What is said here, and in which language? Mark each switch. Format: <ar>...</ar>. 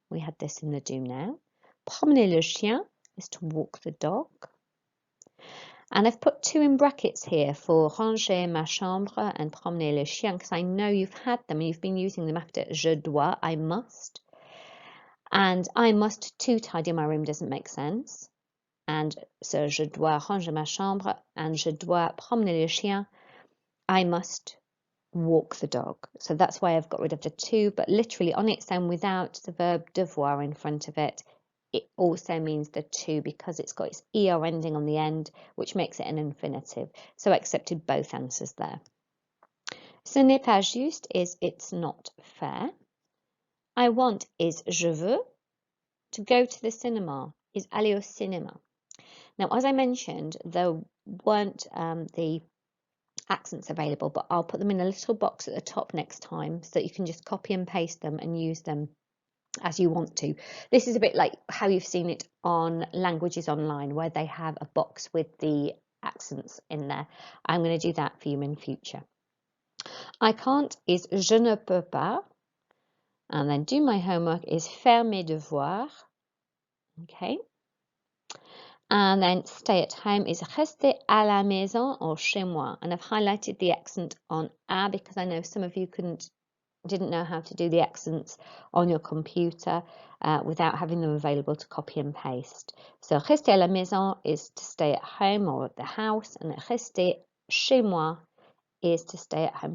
<en>We had this in the do now.</en> <fr>Promener le chien</fr> <en>is to walk the dog. And I've put 2 in brackets here for</en> <fr>ranger ma chambre</fr> <en>and</en> <fr>promener le chien</fr> <en>because I know you've had them and you've been using them after</en> <fr>je dois,</fr> <en>I must. And I must to tidy my room doesn't make sense.</en> <fr>And so je dois ranger ma chambre and je dois promener le chien.</fr> <en>I must walk the dog. So that's why I've got rid of the 2, but literally on its own without the verb devoir in front of it, it also means the 2 because it's got its er ending on the end, which makes it an infinitive. So I accepted both answers there.</en> <fr>Ce n'est pas juste</fr> <en>is it's not fair. I want is</en> <fr>je veux.</fr> <en>To go to the cinema is</en> <fr>aller au cinéma.</fr> <en>Now, as I mentioned, there weren't the accents available, but I'll put them in a little box at the top next time so that you can just copy and paste them and use them as you want to. This is a bit like how you've seen it on Languages Online, where they have a box with the accents in there. I'm going to do that for you in future. I can't is</en> <fr>je ne peux pas.</fr> <en>And then do my homework is</en> <fr>faire mes devoirs.</fr> <en>Okay. And then stay at home is</en> <fr>rester à la maison</fr> <en>or</en> <fr>chez moi.</fr> <en>And I've highlighted the accent on a because I know some of you didn't know how to do the accents on your computer without having them available to copy and paste. So</en> <fr>rester à la maison</fr> <en>is to stay at home or at the house, and</en> <fr>rester chez moi</fr> <en>is to stay at home.</en>